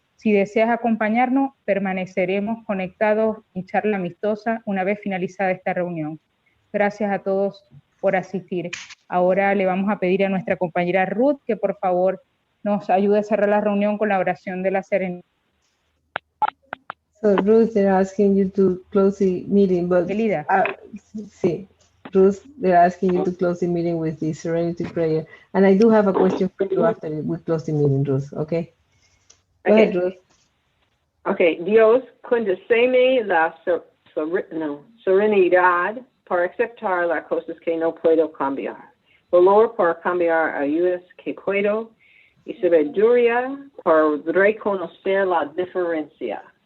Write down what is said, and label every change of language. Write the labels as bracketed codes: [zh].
[es] Si deseas acompañarnos, permaneceremos conectados en charla amistosa una vez finalizada esta reunión. Gracias a todos por asistir. Ahora le vamos a pedir a nuestra compañera Ruth que por favor nos ayude a cerrar la reunión con la oración de la serenidad. [en] So Ruth, they're asking you to close the meeting, but sí, Ruth, they're asking you to close the meeting with the serenity prayer. And I do have a question for you after we close the meeting, Ruth, okay? Go ahead, Ruth. [es] Okay, Dios, concédeme la serenidad para aceptar las cosas que no puedo cambiar. Valor para cambiar ayudas que puedo y sabiduría para reconocer la diferencia.